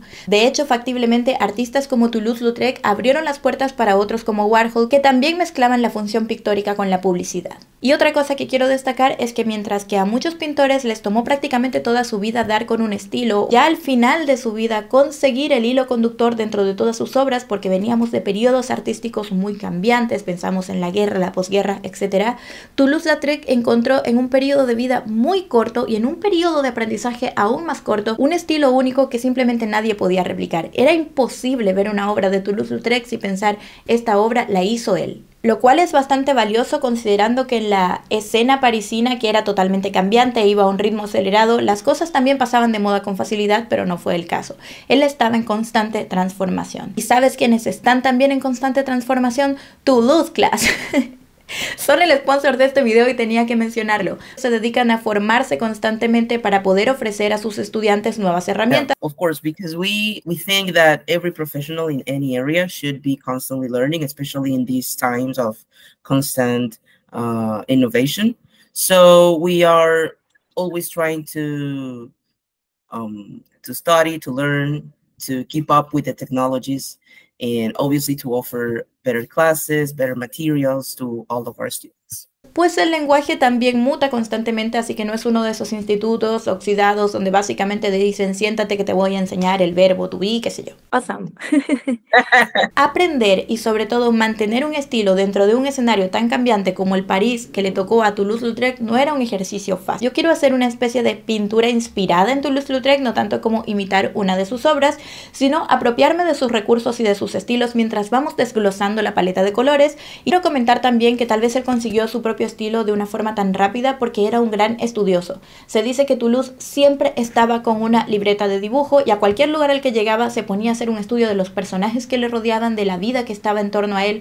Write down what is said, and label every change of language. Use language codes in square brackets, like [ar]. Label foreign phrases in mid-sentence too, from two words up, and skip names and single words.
[es] De hecho, factiblemente, artistas como Toulouse-Lautrec abrieron las puertas para otros como Warhol, que también mezclaban la función pictórica con la publicidad. Y otra cosa que quiero destacar es que mientras que a muchos pintores les tomó prácticamente toda su vida dar con un estilo, ya al final de su vida conseguir el hilo conductor dentro de todas sus obras, porque veníamos de periodos artísticos muy cambiantes, pensamos en la guerra, la posguerra, etc. Toulouse-Lautrec encontró en un periodo de vida muy corto y en un periodo de aprendizaje aún más corto un estilo único que simplemente nadie podía replicar. Era imposible ver una obra de Toulouse-Lautrec sin pensar, esta obra la hizo él. Lo cual es bastante valioso considerando que en la escena parisina, que era totalmente cambiante e iba a un ritmo acelerado, las cosas también pasaban de moda con facilidad, pero no fue el caso. Él estaba en constante transformación. ¿Y sabes quiénes están también en constante transformación? Toulouse Class. Son el sponsor de este video y tenía que mencionarlo. Se dedican a formarse constantemente para poder ofrecer a sus estudiantes nuevas herramientas. [en] Yeah, of course, because we think that every professional in any area should be constantly learning, especially in these times of constant innovation. So we are always trying to study, to learn, to keep up with the technologies, and obviously to offer better classes, better materials to all of our students. [es] Pues el lenguaje también muta constantemente, así que no es uno de esos institutos oxidados donde básicamente te dicen siéntate que te voy a enseñar el verbo [en] to be, [es] qué sé yo. Awesome. Aprender y sobre todo mantener un estilo dentro de un escenario tan cambiante como el París que le tocó a Toulouse-Lautrec no era un ejercicio fácil. Yo quiero hacer una especie de pintura inspirada en Toulouse-Lautrec, no tanto como imitar una de sus obras, sino apropiarme de sus recursos y de sus estilos mientras vamos desglosando la paleta de colores. Y quiero comentar también que tal vez él consiguió su propio estilo de una forma tan rápida porque era un gran estudioso. Se dice que Toulouse siempre estaba con una libreta de dibujo y a cualquier lugar al que llegaba se ponía a hacer un estudio de los personajes que le rodeaban, de la vida que estaba en torno a él.